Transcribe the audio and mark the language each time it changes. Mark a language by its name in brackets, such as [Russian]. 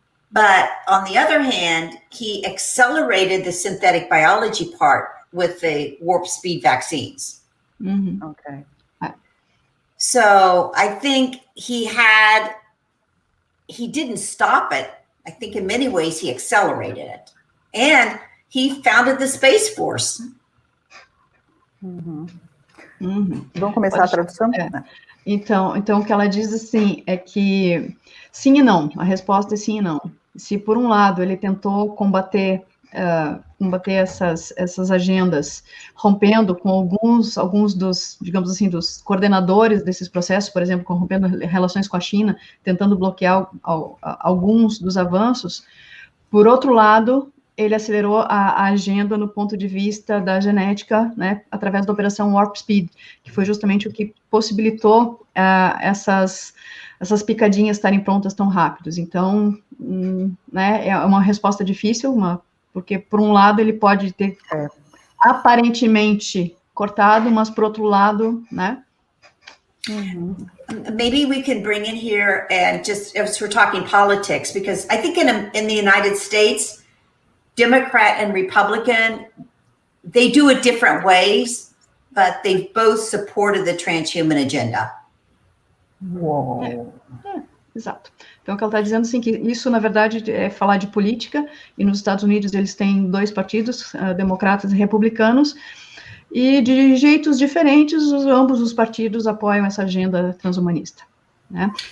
[English] But on the other hand, he accelerated the synthetic biology part with the warp speed vaccines. Okay. So I think he didn't stop it. I think in many ways he accelerated it. And he founded the Space Force. [Portuguese] Vamos começar a tradução? Então, o que ela diz assim é que sim e não. A resposta é sim e não. Se por um lado ele tentou combater essas agendas, rompendo com alguns dos, digamos assim, dos coordenadores desses processos, por exemplo, rompendo relações com a China, tentando bloquear alguns dos avanços, por outro lado, ele acelerou a agenda no ponto de vista da genética, né, através da operação Warp Speed, que foi justamente o que possibilitou essas picadinhas estarem prontas tão rápidos. Então, né, é uma resposta difícil, porque, por um lado, ele pode ter aparentemente cortado, mas, por outro lado, né? [English] Maybe we can bring in here, and just as we're talking politics, because I think in the United States, Democrat and Republican, they do it different ways, but they've both supported the transhuman agenda. Uou. [Portuguese] Exato. Então, o que ela está dizendo, assim, que isso, na verdade, é falar de política, e nos Estados Unidos eles têm dois partidos, democratas e republicanos, e de jeitos diferentes, ambos os partidos apoiam essa agenda transhumanista, né?